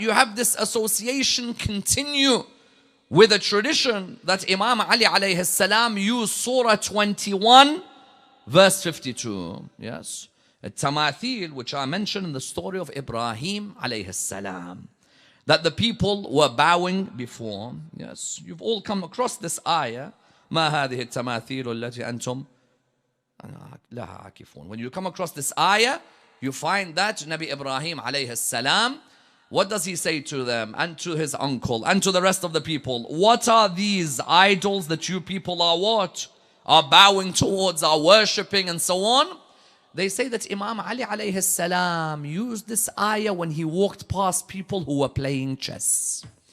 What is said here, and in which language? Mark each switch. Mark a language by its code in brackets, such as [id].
[en] You have this association continue with a tradition that Imam Ali alayhi salam used Surah 21 verse 52. Yes. Tamathil, which I mentioned in the story of Ibrahim alayhi salam, that the people were bowing before. Yes. You've all come across this ayah. [ar] ما هذه التماثيل التي أنتم لها عاكفون. [en] When you come across this ayah, you find that Nabi Ibrahim alayhi salam, what does he say to them and to his uncle and to the rest of the people? What are these idols that you people are what? Are bowing towards, are worshipping and so on? They say that Imam Ali alayhi salam used this ayah when he walked past people who were playing chess.